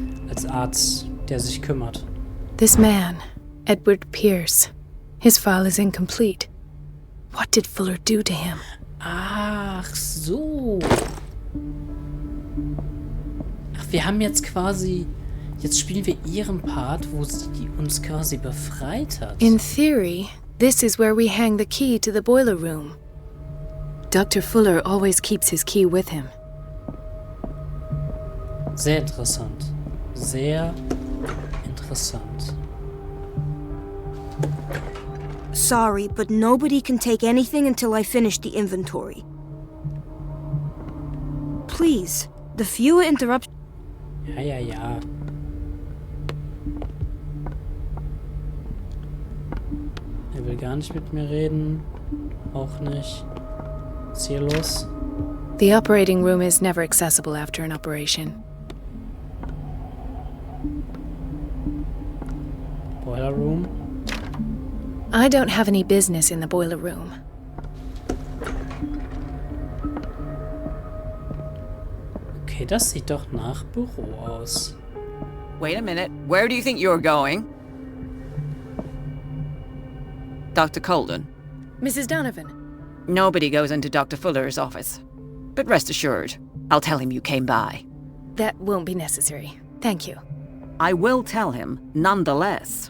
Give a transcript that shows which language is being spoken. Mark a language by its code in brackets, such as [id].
[de] Als Arzt, der sich kümmert. [en] This man, Edward Pierce, his file is incomplete. What did Fuller do to him? [de] Ach so. Ach, wir haben jetzt quasi... Jetzt spielen wir ihren Part, wo sie uns quasi befreit hat. [en] In theory, this is where we hang the key to the boiler room. Dr. Fuller always keeps his key with him. [de] Sehr interessant. Sehr interessant. [en] Sorry, but nobody can take anything until I finish the inventory. Please, the fewer interruptions... [de] Ja. Er will gar nicht mit mir reden. Auch nicht. Was ist hier los? [en] The operating room is never accessible after an operation. Boiler Room? I don't have any business in the boiler room. [de] Okay, das sieht doch nach Büro aus. [en] Wait a minute. Where do you think you're going? Dr. Colden. Mrs. Donovan. Nobody goes into Dr. Fuller's office. But rest assured, I'll tell him you came by. That won't be necessary. Thank you. I will tell him, nonetheless.